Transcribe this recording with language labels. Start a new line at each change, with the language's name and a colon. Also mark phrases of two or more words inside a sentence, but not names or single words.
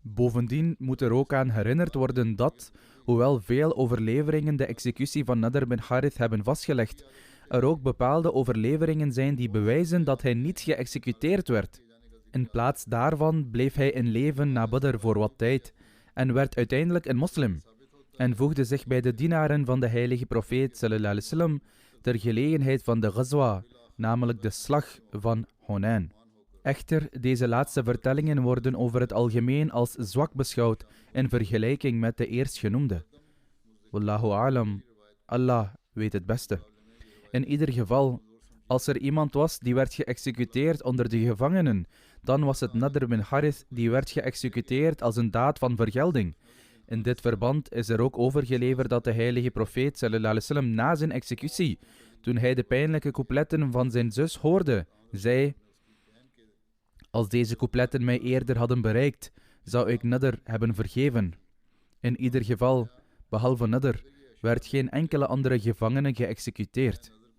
Dutch: Bovendien moet er ook aan herinnerd worden dat, hoewel veel overleveringen de executie van Nadr bin Harith hebben vastgelegd, er ook bepaalde overleveringen zijn die bewijzen dat hij niet geëxecuteerd werd. In plaats daarvan bleef hij in leven na Badr voor wat tijd en werd uiteindelijk een moslim en voegde zich bij de dienaren van de heilige profeet
Arabic: صلى الله عليه وسلم
Dutch: ter gelegenheid van de Ghazwa, namelijk de slag van Hunain. Echter, deze laatste vertellingen worden over het algemeen als zwak beschouwd in vergelijking met de eerstgenoemde.
Arabic: والله أعلم,
Dutch: Allah weet het beste. In ieder geval, als er iemand was die werd geëxecuteerd onder de gevangenen, dan was het Nadr bin Harith die werd geëxecuteerd als een daad van vergelding. In dit verband is er ook overgeleverd dat de heilige profeet
Arabic: صلى الله عليه وسلم
Dutch: na zijn executie, toen hij de pijnlijke coupletten van zijn zus hoorde, zei: als deze coupletten mij eerder hadden bereikt, zou ik Nadr hebben vergeven. In ieder geval, behalve Nadr, werd geen enkele andere gevangene geëxecuteerd.